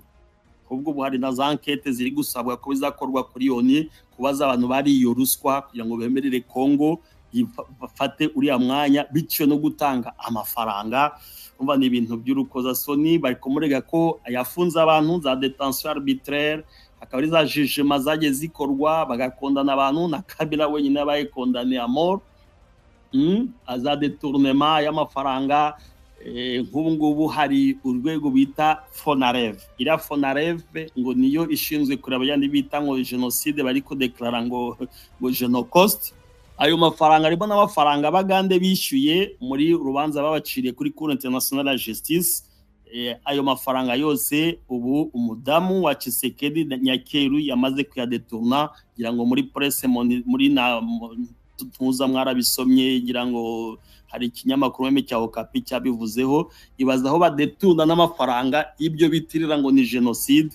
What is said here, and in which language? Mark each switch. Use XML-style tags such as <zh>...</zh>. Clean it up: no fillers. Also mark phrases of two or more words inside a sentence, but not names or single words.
<rw>Ubwo buhari na za enquête ziri gusabwa ko bizakorwa kuri ONU kubaza abantu bari iyo ruswa kugira ngo bemerere Congo bafate uriya mwanya bityo no gutanga amafaranga. Umva ni ibintu by'urukozasoni, bari kumurega ko yafunze abantu za</rw> <fr>détention arbitraire,</fr> <rw>akaba ari za jugement zagiye zikorwa bagakondana abantu na Kabila wenyine bayikondane</rw> <fr>à mort,</fr> <rw>aza détournement y'amafaranga. Nk'ubu ngubu hari urwego bita Fonarev. Ira Fonarev ngo niyo ishinzwe kureba yandi bita ngo genocide bari ko declara ngo genocide. Ayo mafaranga arimo n'amafaranga bagande bishyuye muri rubanza babaciriye kuri Cour internationale de justice. Ayo mafaranga yose ubu umudamu wa Tshisekedi Nyakeru yamaze kuyadetourna, ngira ngo muri presse muri na tuza mwarabisomye, ngira ngo hari ikinyamakuru meme cya Okapi cyabivuzeho, ibaza aho badetourna n'amafaranga ibyo bitirira ngo ni genocide.</rw>